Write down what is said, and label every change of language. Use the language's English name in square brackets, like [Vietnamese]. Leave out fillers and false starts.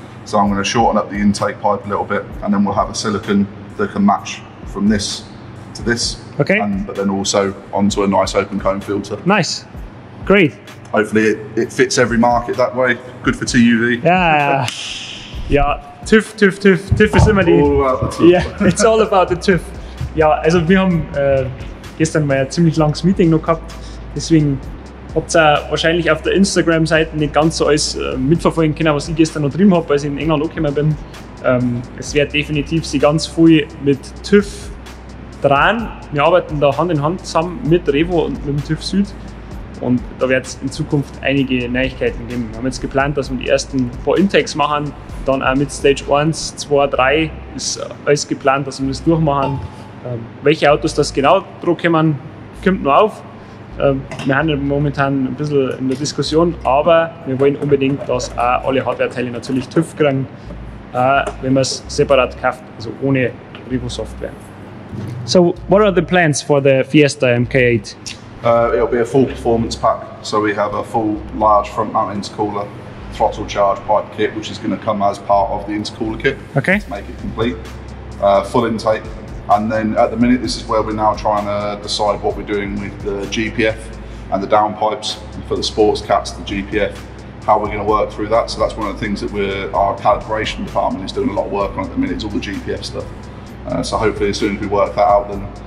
[English] So I'm going to shorten up the intake pipe a little bit, and then we'll have a silicon that can match from this to this. Okay. But then also onto a nice open cone filter. Nice, great. Hopefully it fits every market that way. Good for TUV. [German] Ja, ja, TÜV ist immer die... [English] All about the TÜV. Yeah, it's all about the TÜV. [German] Ja, also wir haben gestern mal ein ziemlich langes Meeting noch gehabt, deswegen habt ihr wahrscheinlich auf der Instagram-Seite nicht ganz so alles mitverfolgen können, was ich gestern noch drin habe, als ich in England angekommen bin. Es wird definitiv sie ganz viel mit TÜV dran. Wir arbeiten da Hand in Hand zusammen mit Revo und mit dem TÜV Süd, und da wird es in Zukunft einige Neuigkeiten geben. Wir haben jetzt geplant, dass wir die ersten paar Intakes machen, dann auch mit Stage 1, 2, 3 ist alles geplant, dass wir das durchmachen. Welche Autos das genau drauf kommen, kommt noch auf. Wir haben momentan ein bisschen in der Diskussion, aber wir wollen unbedingt, dass auch alle Hardware-Teile natürlich TÜV kriegen, wenn man es separat kauft, also ohne Revo-Software. [English] So, what are the plans for the Fiesta MK8? It'll be a full performance pack, so we have a full large front mount intercooler, throttle charge pipe kit, which is going to come as part of the intercooler kit to make it complete. Full intake, and then at the minute this is where we're now trying to decide what we're doing with the GPF and the downpipes for the sports cats, the GPF, how we're going to work through that. So that's one of the things that our calibration department is doing a lot of work on at the minute, is all the GPF stuff. So hopefully as soon as we work that out, then